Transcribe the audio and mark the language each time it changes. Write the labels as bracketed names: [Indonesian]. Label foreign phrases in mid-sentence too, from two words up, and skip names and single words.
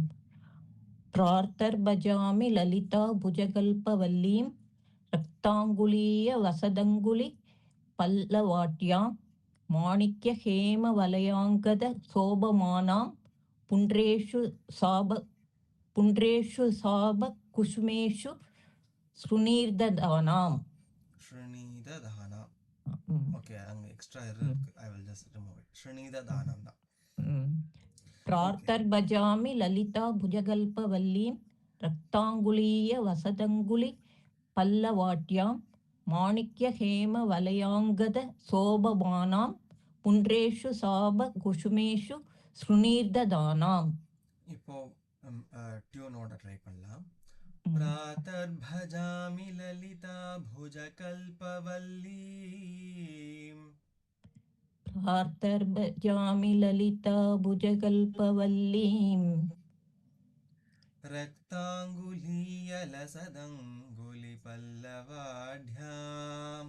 [Sanskrit] प्रातर्भजामि ललिता भुजकल्पवल्लीं रक्ताङ्गुलीय वसदङ्गुलि पल्लवाट्यां माणिक्य हेम वलयाङ्गद शोभमानां पुण्ड्रेषु साब कुसुमेषु श्रुणीर्ददानाम् श्रीनिदधानाम्. [Tamil] ஓகே, அங்க எக்ஸ்ட்ரா இருக்கு. [English] I will just remove it. श्रीनिदधानाम् தான். [Sanskrit] प्रातर्भजामि ललिता भुजकल्पवल्लीं रक्ताङ्गुलीय वसदङ्गुलि पल्लवाट्यां माणिक्य हेम वलयाङ्गद शोभमानां पुण्ड्रेषु साब कुसुमेषु श्रुणीर्ददानाम्. [Tamil] இப்போ டியூனோட ட்ரை பண்ணலாம். [Sanskrit] प्रातर् भजामि ललिता भुजकल्पवल्लीं प्रातर्भजामि ललिता भुजकल्पवल्लीं रक्ताङ्गुलीयलसदङ्गुलि पल्लवाढ्याम्